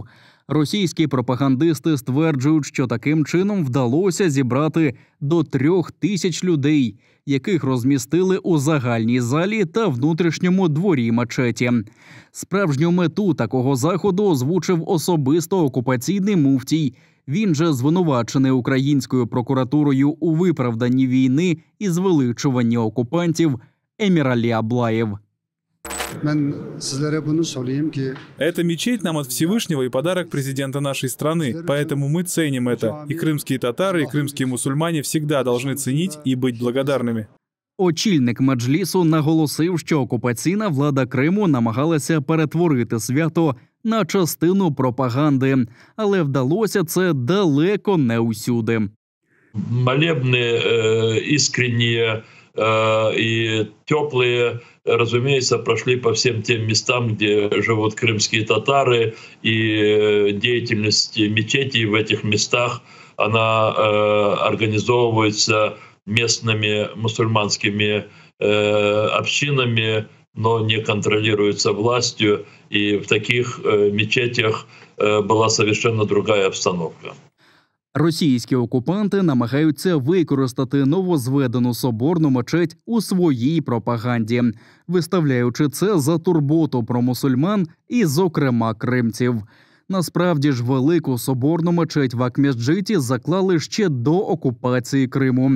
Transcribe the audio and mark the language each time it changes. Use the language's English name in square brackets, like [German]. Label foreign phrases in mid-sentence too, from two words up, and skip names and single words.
[Ukrainian] Російські пропагандисти стверджують, що таким чином вдалося зібрати до 3000 людей, яких розмістили у загальній залі та внутрішньому дворі мечеті. Справжню мету такого заходу озвучив особисто окупаційний муфтій. Він же звинувачений українською прокуратурою у виправданні війни і звеличуванні окупантів Еміралі Аблаєв. [Russian] Эта мечеть нам от Всевышнего и подарок президента нашей страны, поэтому мы ценим это. И крымские татары, и крымские мусульмане всегда должны ценить и быть благодарными. [Ukrainian] Очільник Меджлісу наголосив, що окупаційна влада Криму намагалася перетворити свято на частину пропаганди, але вдалося це далеко не усюди. [Russian] Молебны искренние и теплые, разумеется, прошли по всем тем местам, где живут крымские татары, и деятельность мечетей в этих местах, она организовывается местными мусульманскими общинами, но не контролируется властью, и в таких мечетях была совершенно другая обстановка. [Ukrainian] Російські окупанти намагаються використати новозведену соборну мечеть у своїй пропаганді, виставляючи це за турботу про мусульман і, зокрема, кримців. Насправді ж, велику соборну мечеть в Ак-Месджиті заклали ще до окупації Криму.